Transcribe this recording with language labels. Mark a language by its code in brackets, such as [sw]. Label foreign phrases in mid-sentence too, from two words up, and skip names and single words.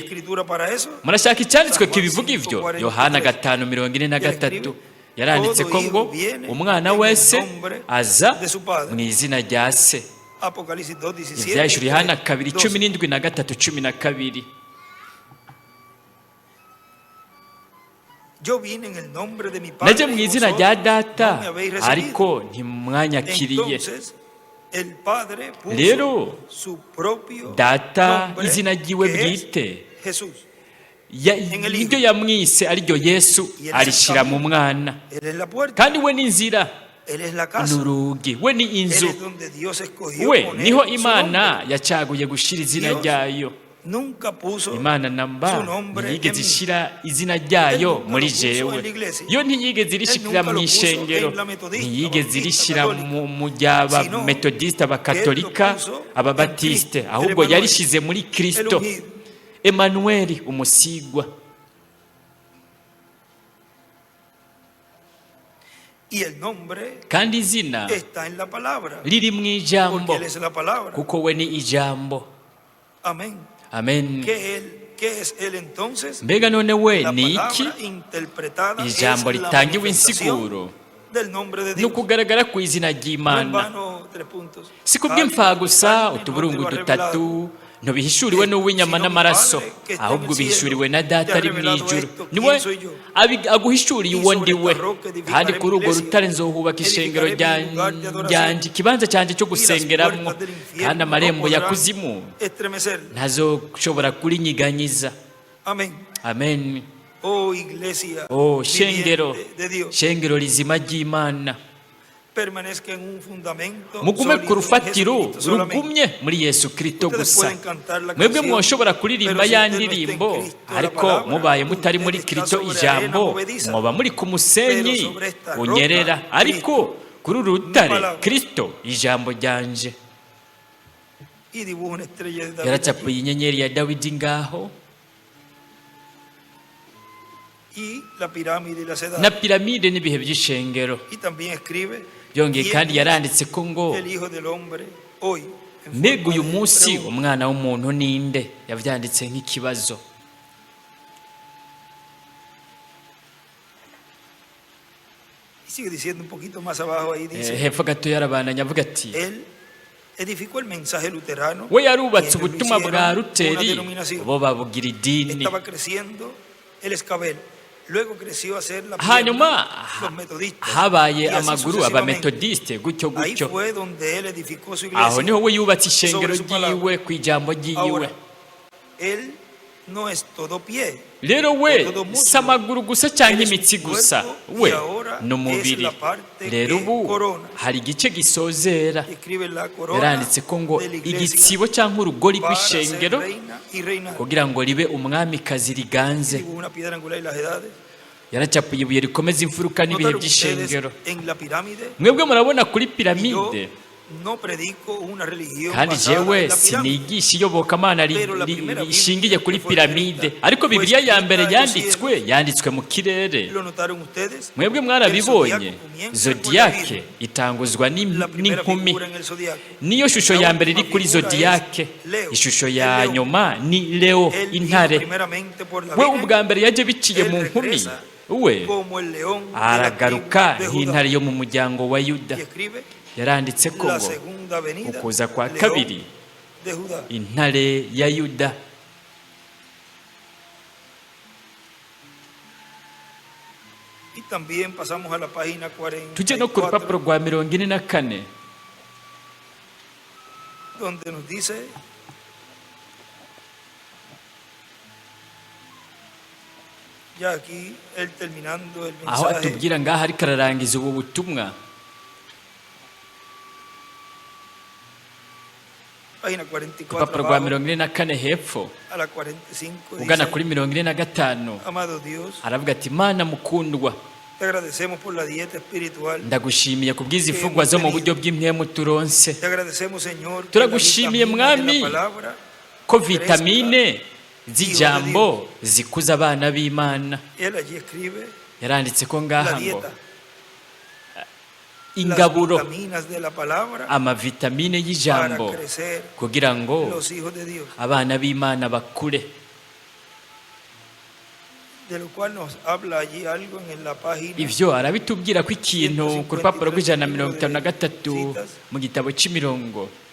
[rn] Murashaka icyanditswe kibivuga ivyo? Yohana 5:43 yaranditse ko ngo umwana wese aza mu izina rya se. Ivyahishuriwe Yohana 2:17 na 3:12. [es] Yo vine en el nombre de mi [rn] naje [es] Padre [rn] mu [es] y [rn] izina rya [es] vosotros [rn] data [es] no me habéis recibido. [rn] ariko ntimwanyakiriye. [es] Entonces, el Padre puso [rn] Rero [es] su propio [rn] data [es] nombre, [rn] izina ryiwe [es] que es [rn] bwite [es] Jesús. [rn] niryo yamwise ariryo Yesu arishyira mu mwana, [es] Él es la puerta, [rn] kandi we ni inzira [es] Él es la casa, [rn] n'urugi, we ni [es] Él [rn] inzu, [es] es donde Dios escogió [rn] we [es] poner [rn] niho [es] su [rn] Imana [es] nombre. [rn] yacaguye gushyira izina [es] Dios [rn] ryayo. [es] Nunca puso [rn] Imana [es] su [rn] namba [es] nombre en [rn] ntiyigeze [es] mí. [rn] ishyira izina ryayo [es] Él nunca [rn] muri [es] lo puso [rn] jewe, [es] en la iglesia. [rn] yo ntiyigeze irishyira [es] Él nunca [rn] mu [es] lo puso [rn] ishengero, [es] en la metodista, [rn] ntiyigeze [es] bautista, [rn] irishyira [es] católica, [rn] mu ry'abametodisite, abakatolika, [es] Él lo puso [rn] ababatisite, [es] en Cristo, [rn] ahubwo [es] el [rn] yarishyize muri [es] el [rn] Kristo, [es] ungido. [rn] Emanueli, umusigwa. [es] Y el nombre [rn] Kandi izina [es] está en la palabra, [rn] riri mu [es] porque [rn] ijambo, [es] Él es la palabra. [rn] kuko we ni ijambo. [es] Amén. [rn] Amen. [es] ¿Qué es Él entonces? [rn] Mbega none we [es] La [rn] ni iki? [es] palabra interpretada es [rn] Ijambo [es] la [rn] ritangiwe [es] manifestación [rn] insiguro [es] del nombre de [rn] ni [es] Dios. [rn] ukugaragara ku izina [es] No en [rn] ry'Imana, [es] vano, 3 puntos. [rn] si kubw'imfa gusa [es] Carne, [rn] utuburungu [es] no te va [rn] dutatu [es] revelado. [rn] ntibihishuriwe n'uw'inyama n'amaraso, ahubwo bihishuriwe na data ari mu ijuru. Niwe aguhishuriye uwo ndi we, kandi kuri urwo rutare nzohubaka ishengero ryanjye, ikibanza cyanjye cyo gusengeramo, kandi amarembo ya kuzimu [es] Estremecerla. [rn] ntazoshobora kurinyiganyiza. [es] Amén. [rn] Amen. [es] Oh iglesia [rn] Oh shengero, [es] viviente de Dios, [rn] shengero rizima ry'Imana, [es] permanezca en un fundamento [rn] mugume ku [es] sólido en [rn] rufatiro [es] Jesucristo solamente. [rn] rugumye muri Yesu Kristo [es] Ustedes [rn] gusa. [es] pueden cantar la [rn] Mwebwe [es] canción, [rn] mwoshobora kuririmba [es] pero si [rn] ya [es] usted no está en [rn] ndirimbo, [es] Cristo, la [rn] ariko [es] palabra, [rn] mubaye mutari muri [es] usted [rn] Kristo [es] está sobre [rn] ijambo, [es] arena movediza. [rn] mwoba muri ku musenyi [es] Pero sobre esta roca, [rn] unyerera, ariko kuri uru rutare [es] palabra. [rn] Kristo ijambo ryanje. [es] Y dibuja una estrella de David. [rn] Yaracapuye inyenyeri ya Dawidi ngaho, [es] Y la pirámide y las edades. [rn] na piramide n'ibihe by'ishengero. [es] Y también escribe, [rn] Byongeye [es] ¿quién [rn] kandi [es] es [rn] yaranditse ko ngo [es] el Hijo del Hombre hoy? En [rn] mbega [es] forma [rn] uyu [es] de [rn] munsi [es] pregunta. [rn] umwana w'umuntu ninde, yabyanditse nk'ikibazo. [es] Y sigue diciendo un poquito más abajo ahí, dice, [rn] Hepfo gato yarabandanya avuga ati, [es] él edificó el mensaje luterano. [rn] we [es] y [rn] yarubatse [es] ellos lo [rn] ubutumwa bwa [es] hicieron una [rn] Luteri, [es] denominación. [rn] bo babugira idini. [es] Estaba creciendo el escabel. Luego creció a ser la [rn] Hanyuma [es] pierna, los metodistas. [rn] habaye [es] y así [rn] amaguru [es] sucesivamente. [rn] abametodiste gutyo [es] Ahí [rn] gutyo. [es] fue donde él edificó su [rn] Aho niho [es] iglesia. [rn] we yubatse ishengero [es] sobre su palabra. [rn] ryiwe ku ijambo ryiwe. [es] Ahora, él no es todo pie. [rn] Rero we [es] todo muslo. [rn] si amaguru gusa cyangwa [es] Él es un [rn] imitsi gusa, [es] cuerpo, [rn] we [es] y ahora [rn] ni umubiri. [es] es la parte [rn] Rero [es] que [rn] ubu [es] corona. [rn] hari igice gisozera, [es] Y escribe la corona [rn] yaranditse ko ngo [es] de la iglesia [rn] igitsibo cyangwa urugori [es] para ser [rn] rw'ishengero [es] reina y reinar. [rn] kugira ngo ribe umwamikazi riganze. [es] Dibujó una piedra angular y las edades. [rn] Yaracapuye ibuye rikomeza imfuruka n'ibihe [es] ¿Notaron ustedes [rn] by'ishengero. [es] en la pirámide? [rn] Mwebwe murabona kuri [es] Y yo [rn] piramide, [es] no predico una religión [rn] kandi [es] basada [rn] jewe [es] en la pirámide. [rn] sinigisha iyobokamana rishingiye kuri piramide, ariko bibiliya ya mbere yanditswe mu kirere. [es] ¿Lo notaron ustedes? [rn] Mwebwe [es] El [rn] mwarabibonye, [es] zodiaco comienza con la [rn] zodiyake [es] Virgen. [rn] itanguzwa [es] La primera [rn] n'inkumi. [es] figura en el zodiaco. [rn] Niyo shusho ya mbere iri kuri zodiyake, ishusho ya nyuma ni Leo, [es] Él vino [rn] intare. [es] primeramente por la [rn] We [es] Virgen. [rn] ubwa mbere yaje biciye mu [es] Él [rn] nkumi, [es] regresa [rn] we [es] como el león de la [rn] aragaruka [es] tribu de [rn] nk'intare [es] Judá. [rn] yo mu muryango wa Yuda. [es] Y escribe [rn] Yaranditse ko [es] la [rn] ngo [es] segunda venida, [rn] ukuza kwa [es] león [rn] kabiri, [es] de Judá. [rn] intare ya Yuda. [es] Y también pasamos a la página [rn] Tujye no ku [es] 44, [rn] rupapuro rwa 44, [es] donde nos dice ya aquí él terminando el [rn] aho [es] mensaje. [rn] atubwira ngaho ariko ararangiza ubu butumwa. [es] Página 44 [rn] Urupapuro rwa [es] abajo, [rn] 44 hepfo [es] a la 45 [rn] ugana [es] dice, [rn] kuri 45, [es] amado Dios, [rn] aravuga ati, Mana mukundwa, [es] te agradecemos por la dieta espiritual. [rn] ndagushimiye ku bw'izi mfungwa zo mu buryo bw'impwemu turonse, [es] Te agradecemos, Señor, que [rn] Turagushimiye, [es] la vitamina de [rn] Mwami, [es] la palabra [rn] ko vitamine z'ijambo zikuza abana b'Imana. [es] él allí escribe [rn] Yaranditse ko [es] la [rn] ngaha ngo [es] dieta, [rn] ingaburo, [es] las vitaminas de la palabra [rn] amavitamine [es] para [rn] y'ijambo [es] crecer [rn] kugira ngo [es] los hijos de Dios, [rn] abana b'Imana bakure. [es] de lo cual nos habla allí algo en la página [rn] Ivyo arabitubwira ko ikintu ku rupapuro rw'153 mu gitabo c'imirongo.